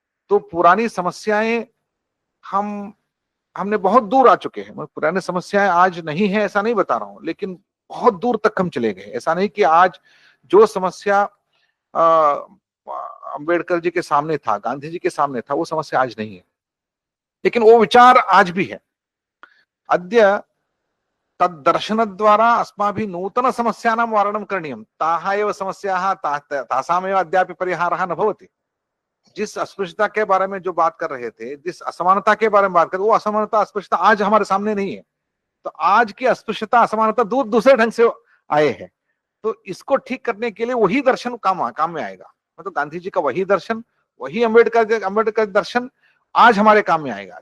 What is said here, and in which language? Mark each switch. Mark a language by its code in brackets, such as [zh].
[hi] तो पुरानी समस्याएं हमने बहुत दूर आ चुके हैं। पुरानी समस्याएं आज नहीं है ऐसा नहीं बता रहा हूं, लेकिन बहुत दूर तक हम चले गए। ऐसा नहीं कि आज जो समस्या अंबेडकर जी के सामने था, गांधी जी के सामने था, वो समस्या आज नहीं है, लेकिन वो विचार आज भी है। [sa] अद्य तद्दर्शन द्वारा अस्माभिः नूतन समस्यानां वारणं करणीयं, ताः एव समस्याः तासामेव अद्यापि परिहारः न भवति। [hi] जिस अस्पृश्यता के बारे में जो बात कर रहे थे, जिस असमानता के बारे में बात कर, वो असमानता, अस्पृश्यता आज हमारे सामने नहीं है। तो आज की अस्पृश्यता, असमानता दूसरे ढंग से आए हैं। तो इसको ठीक करने के लिए वही दर्शन काम में आएगा। मतलब गांधी जी का वही दर्शन, वही अंबेडकर दर्शन आज हमारे काम में आएगा।